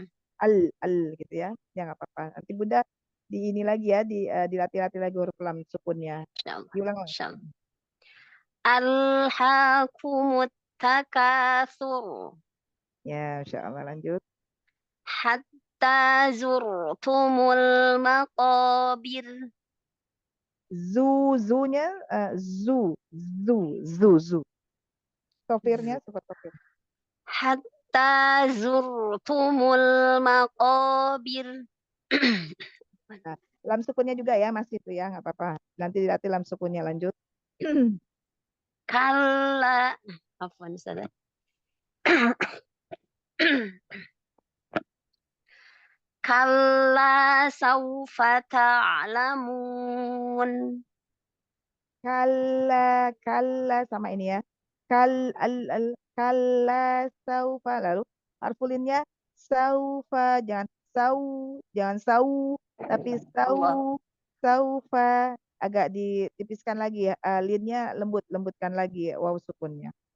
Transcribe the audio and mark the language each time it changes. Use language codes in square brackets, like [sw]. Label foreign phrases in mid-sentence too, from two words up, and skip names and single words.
[id] Al gitu ya. Ya nggak apa-apa. Nanti Bunda di ini lagi ya, dilatih-latih lagi huruf lam sukunnya. Diulang lagi. [ar] ألهاكم التكاثر. [id] Ya, [ar] إن شاء الله [id] lanjut. [ar] حتى زرتم المقابر. [id] Zunya zu. Sofirnya sifat sofir. [ar] حتى زرتم المقابر. [id] Nah, lam sukunnya juga ya masih itu ya, nggak apa-apa. Nanti dilatih lam sukunnya, lanjut. Kalla. Afwan, Ustazah. [ar] كلا سوف تعلمون. [id] Kalla sama ini ya. [ar] كلا سوف, [id] lalu harfulinnya saufa, jangan sau, tapi Allah. saufa, agak ditipiskan lagi ya, linnya lembutkan lagi waw sukunnya.